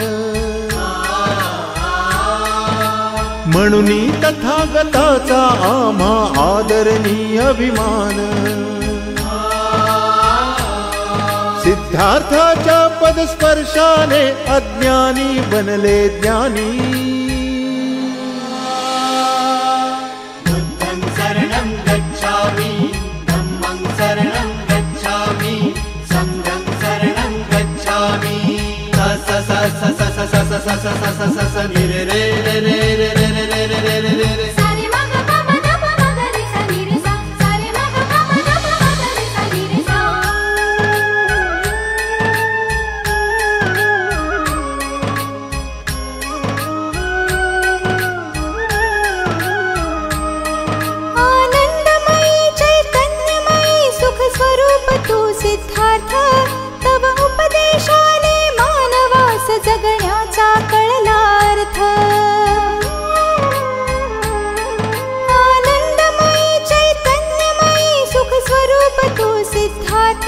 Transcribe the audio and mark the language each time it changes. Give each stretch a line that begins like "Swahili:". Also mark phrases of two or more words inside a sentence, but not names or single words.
Marathi: म्हणून तथागताचा आम्हा आदरणीय अभिमान. सिद्धार्थाच्या पदस्पर्शाने अज्ञानी बनले ज्ञानी.
Pali: बुद्धं शरणं गच्छामि, धम्मं शरणं गच्छामि, संघं शरणं गच्छामि. स स स स स स स स स स स स नि रे रे रे रे रे रे रे रे रे रे रे. सारे मग प म ध प म ग रे सा नि रे सा. सारे मग प म ध प म ग रे सा नि रे सा.
Marathi: आनंदमयी चैतन्यमयी सुख स्वरूप तू सिद्धार्थ. तव उपदेशाने मानवास जगण्याचा कळला अर्थ. आनंदमयी चैतन्यमयी सुख स्वरूप तू सिद्धार्थ.